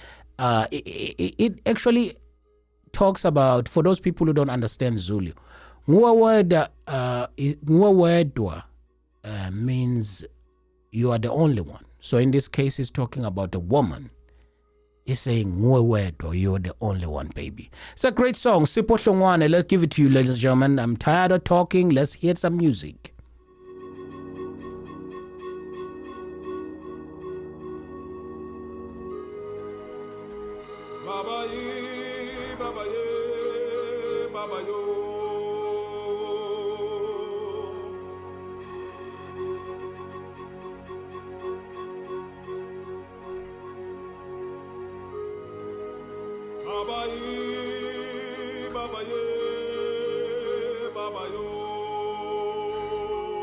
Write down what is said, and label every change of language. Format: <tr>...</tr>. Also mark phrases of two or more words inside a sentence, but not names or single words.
<en>It actually talks about, for those people who don't understand Zulu, Uwewedwa means you are the only one. So in this case, he's talking about a woman. He's saying, Uwewedwa, you're the only one, baby. It's a great song. Sipho Hlongwane. Let's give it to you, ladies and gentlemen. I'm tired of talking. Let's hear some music.</en> <zu>Baba ye, Baba ye, Baba yo. Baba ye, Baba ye, Baba yo.</zu>